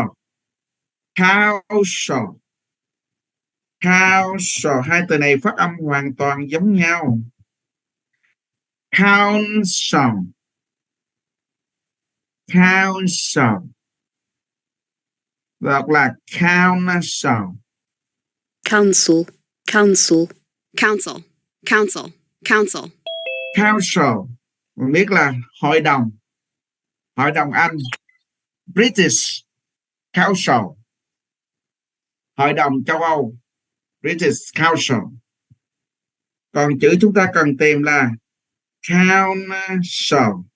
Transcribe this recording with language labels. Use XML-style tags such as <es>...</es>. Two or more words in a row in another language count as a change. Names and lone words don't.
<en>Causal. Causal.</en> <vi>Hai từ này phát âm hoàn toàn giống nhau.</vi> <en>Counsel. Counsel.</en> <vi>Đọc là counsel.</vi> <en>Council, council, council, council, council.</en> <vi>Council. Mình biết là hội đồng. Hội đồng Anh. British Council. Hội đồng châu Âu. British Council. Còn chữ chúng ta cần tìm là council.</vi>